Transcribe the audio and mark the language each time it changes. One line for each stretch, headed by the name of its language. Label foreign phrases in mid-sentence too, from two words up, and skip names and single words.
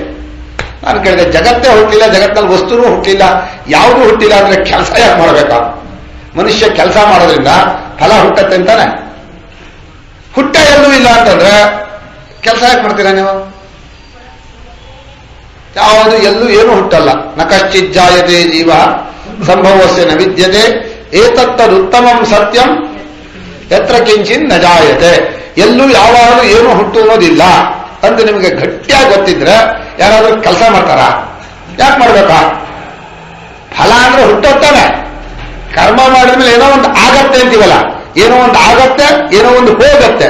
Kannada: ನಾನು ಕೇಳಿದೆ, ಜಗತ್ತೇ ಹುಟ್ಟಿಲ್ಲ, ಜಗತ್ತಿನಲ್ಲಿ ವಸ್ತುನೂ ಹುಟ್ಟಿಲ್ಲ, ಯಾವುದೂ ಹುಟ್ಟಿಲ್ಲ ಅಂದ್ರೆ ಕೆಲಸ ಯಾಕೆ ಮಾಡ್ಬೇಕಾ? ಮನುಷ್ಯ ಕೆಲಸ ಮಾಡೋದ್ರಿಂದ ಫಲ ಹುಟ್ಟತ್ತೆ ಅಂತಾನೆ. ಹುಟ್ಟ ಎಲ್ಲೂ ಇಲ್ಲ ಅಂತಂದ್ರೆ ಕೆಲಸ ಯಾಕೆ ಮಾಡ್ತೀರಾ ನೀವು? ಯಾವುದು ಎಲ್ಲೂ ಏನೂ ಹುಟ್ಟಲ್ಲ.
Sanskrit: ನ ಕಶ್ಚಿಜ್ಜಾಯತೆ ಜೀವ ಸಂಭವಸ್ಯ ನ ವಿದ್ಯತೆ ಏತತ್ತದುತ್ತಮಂ ಸತ್ಯಂ ಯತ್ರ ಕಿಂಚಿನ್ ನ ಜಾಯತೆ.
Kannada: ಎಲ್ಲೂ ಯಾವಾಗಲೂ ಏನೂ ಹುಟ್ಟು ಅನ್ನೋದಿಲ್ಲ ಅಂತ ನಿಮಗೆ ಗಟ್ಟಿಯಾಗಿ ಗೊತ್ತಿದ್ರೆ ಯಾರಾದ್ರೂ ಕೆಲಸ ಮಾಡ್ತಾರ? ಯಾಕೆ ಮಾಡ್ಬೇಕಾ? ಫಲ ಅಂದ್ರೆ ಹುಟ್ಟುತ್ತಾನೆ. ಕರ್ಮ ಮಾಡಿದ್ಮೇಲೆ ಏನೋ ಒಂದು ಆಗತ್ತೆ ಅಂತೀವಲ್ಲ, ಏನೋ ಒಂದು ಆಗತ್ತೆ, ಏನೋ ಒಂದು ಹೋಗತ್ತೆ.